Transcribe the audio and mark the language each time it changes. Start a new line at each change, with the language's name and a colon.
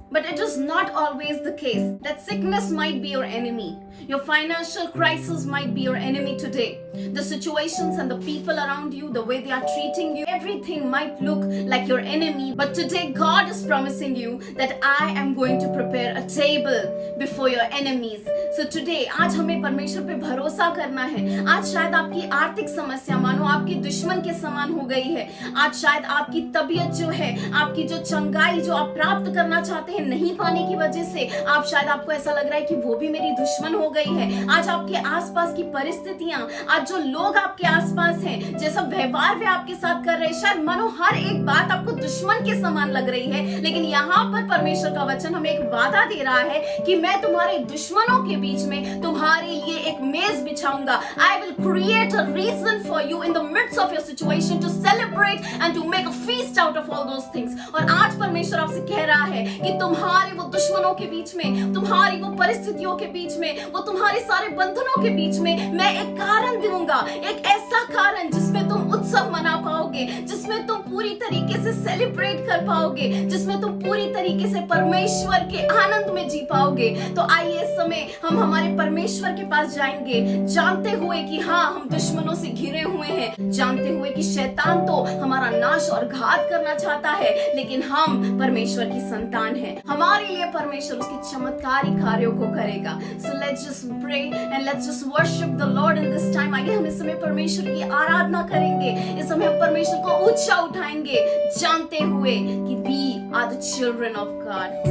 English: But it is not always the case. That sickness might be your enemy. Your financial crisis might be your enemy today. The situations and the people around you, the way they are treating you, everything might look like your enemy. But today God is promising you that I am going to prepare a table before your enemies. So today,
Hindi: आज हमें परमेश्वर पे भरोसा करना है. आज शायद आपकी आर्थिक समस्या मानो आपके दुश्मन के समान हो गई है. आज शायद आपकी तबीयत जो है, आपकी जो चंगाई जो आप प्राप्त करना चाहते हैं नहीं पाने की वजह से आप शायद आपको ऐसा लग रहा है कि वो भी मेरी दुश्मन हो गई है. आज आपके आसपास की परिस्थितियां, आज जो लोग आपके आसपास हैं, जैसा व्यवहार वे आपके साथ कर रहे हैं, शायद मानो हर एक बात आपको दुश्मन के समान लग रही है. लेकिन यहाँ पर परमेश्वर का वचन हमें एक वादा दे रहा है कि मैं तुम्हारे दुश्मनों के बीच में तुम्हारे लिए एक मेज बिछाऊंगा.
English: I will create a reason for you in the midst of your situation to celebrate and to make a feast out of all those things.
Hindi: और आज परमेश्वर आपसे कह रहा है कि तुम्हारे वो दुश्मनों के बीच में, तुम्हारी वो परिस्थितियों के बीच में, वो तुम्हारे सारे बंधनों के बीच में मैं एक कारण दूंगा, एक ऐसा कारण जिसमें तुम उत्सव मना पाओगे, जिसमें तुम पूरी तरीके से सेलिब्रेट कर पाओगे, जिसमें तुम पूरी तरीके से परमेश्वर के आनंद में जी पाओगे. तो आइए इस समय हम हमारे परमेश्वर के पास जाएंगे, जानते हुए कि हाँ, हम दुश्मनों से घिरे हुए हैं, जानते हुए कि शैतान तो हमारा नाश और घात करना चाहता है, लेकिन हम परमेश्वर की संतान हैं. हमारे लिए परमेश्वर उसके चमत्कारी कार्यों को करेगा.
English: So let's just pray and let's just worship the Lord in this time.
Hindi: आइए हम इस समय परमेश्वर की आराधना करेंगे, इस समय हम परमेश्वर को ऊंचा उठाएंगे, जानते हुए कि
English: we are the children of God.